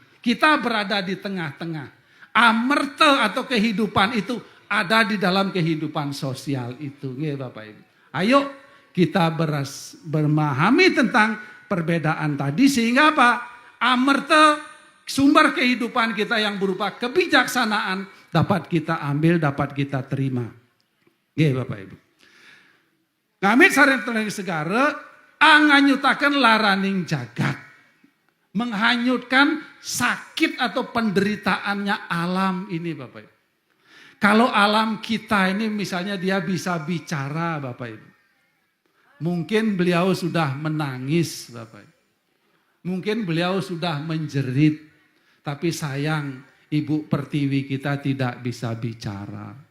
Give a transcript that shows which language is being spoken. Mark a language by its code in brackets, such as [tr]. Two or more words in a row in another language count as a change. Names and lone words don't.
[id] Kita berada di tengah-tengah. Amerta atau kehidupan itu ada di dalam kehidupan sosial itu. Nggih Bapak Ibu. Ayo kita memahami tentang perbedaan tadi sehingga apa? Amerta sumber kehidupan kita yang berupa kebijaksanaan dapat kita ambil, dapat kita terima. Nggih Bapak Ibu. [ban] Ngamit sareng tenaga segara anganyutaken laraning jagat. [id] Menghanyutkan sakit atau penderitaannya alam ini Bapak Ibu. Kalau alam kita ini misalnya dia bisa bicara Bapak Ibu. Mungkin beliau sudah menangis Bapak Ibu. Mungkin beliau sudah menjerit. Tapi sayang Ibu Pertiwi kita tidak bisa bicara.